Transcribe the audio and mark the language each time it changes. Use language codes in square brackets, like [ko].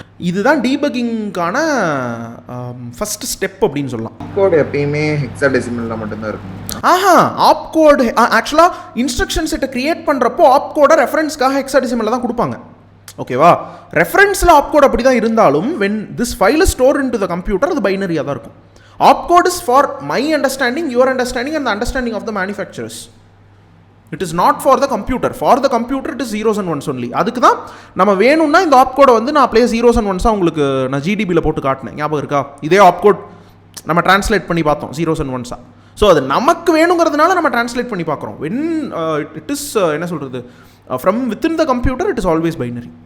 [ta] இதுதான் டீபக்கிங்கான first step அப்படின்னு சொல்லலாம். கோட் எப்பயுமே ஹெக்ஸாடெசிமலில் மட்டும்தான் இருக்கும். ஆஹா, ஆப் கோட் ஆக்சுவலாக இன்ஸ்ட்ரக்ஷன் செட்டை கிரியேட் பண்ணுறப்போ ஆப் கோடை ரெஃபரன்ஸ்க்காக ஹெக்ஸாடெசிமலில் தான் கொடுப்பாங்க. ஓகேவா? ரெஃபரன்ஸில் ஆப் கோட் அப்படி தான் இருந்தாலும் [en] when this file is store into the computer [ta] அது பைனரியாக தான் இருக்கும். [en] Op code is for my understanding, your understanding and the understanding of the manufacturers. It is not for the computer. For the computer it is zeros and ones only. [ta] அதுக்கு தான் நம்ம வேணும்னா இந்த app கோடை வந்து நான் அப்படியே ஜீரோஸ் அண்ட் ஒன்ஸாக உங்களுக்கு நான் ஜிடிபியில் போட்டு காட்டினேன். ஞாபகம் இருக்கா? இதே ஆப் கோட் நம்ம டிரான்ஸ்லேட் பண்ணி பார்த்தோம் ஜீரோஸ் அண்ட் ஒன்ஸாக. ஸோ அது நமக்கு வேணுங்கிறதுனால நம்ம டிரான்ஸ்லேட் பண்ணி பார்க்குறோம். [en] when it is [ta] என்ன சொல்கிறது, [en] From within the computer it is always binary.